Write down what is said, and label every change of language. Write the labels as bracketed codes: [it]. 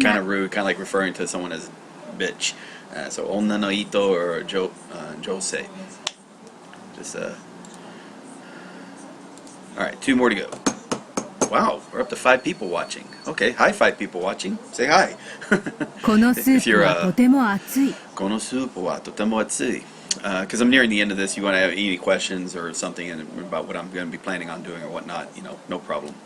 [ja] 女。 [en] of rude, kind of like referring to someone as bitch. So onna no ito or jose. Just all right, 2 more to go. Wow, we're up to 5 people watching. Okay, hi 5 people watching. Say hi. [ja] このスープはとても熱い。 Kono soup wa totemo atsui. [en] Because I'm nearing the end of this, you want to have any questions or something about what I'm going to be planning on doing or whatnot, no problem.